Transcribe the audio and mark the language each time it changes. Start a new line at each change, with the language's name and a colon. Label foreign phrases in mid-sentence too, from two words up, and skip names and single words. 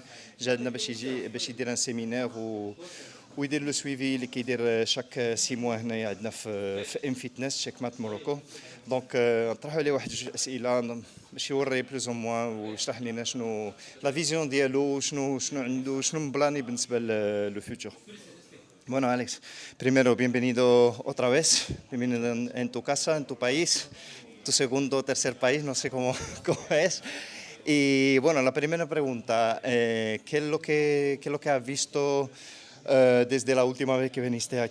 Arabic: جا عندنا باش يدير
French: un séminaire
Arabic: ويدير
French: le suivi
Arabic: اللي كيدير
French: chaque 6 mois
Arabic: هنايا عندنا في ام فيتنس تشيك مات موروكو. دونك نطرحوا عليه واحد جوج اسئله باش يوري
French: plus ou moins
Arabic: ويشرح لنا شنو
French: la vision
Arabic: ديالو، شنو عنده، شنو مبلاني بالنسبه
French: le futur.
Spanish: Bueno, Alex, primero, bienvenido otra vez, bienvenido en tu casa, en tu país, tu segundo o tercer país, no sé cómo, cómo es. Y bueno, la primera pregunta, ¿qué es lo que has visto desde la última vez que viniste aquí?